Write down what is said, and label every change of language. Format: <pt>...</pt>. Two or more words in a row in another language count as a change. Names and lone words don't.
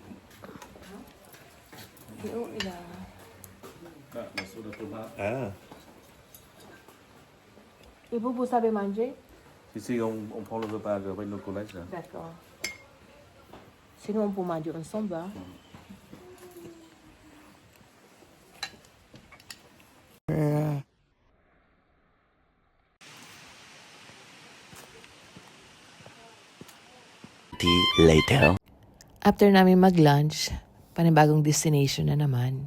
<fr>Ah, morceau de tomate. Ah. Et vous savez manger? Ici, on prend le repas avec nos collègues. Là. D'accord. Sinon, on peut manger ensemble. Hein?</fr> <tl>Later. After namin mag-lunch, panibagong destination na naman.</tl>